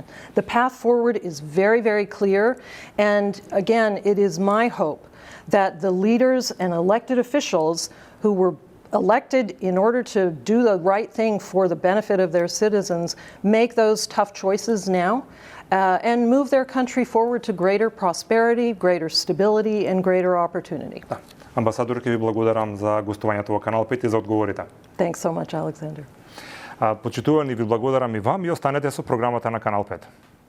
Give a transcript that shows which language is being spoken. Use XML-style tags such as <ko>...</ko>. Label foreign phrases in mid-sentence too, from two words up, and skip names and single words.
<en>The path forward is very, very clear, and again, it is my hope that the leaders and elected officials who were elected in order to do the right thing for the benefit of their citizens make those tough choices now and move their country forward to greater prosperity, greater stability and greater opportunity.</en> <mk>Амбасадор, ќе ви благодарам за гостувањето во Канал 5 и за одговорите.</mk> <en>Thanks so much, Alexander.</en> <mk>Почитувани, ви благодарам и вам и останете со програмата на Канал 5.</mk>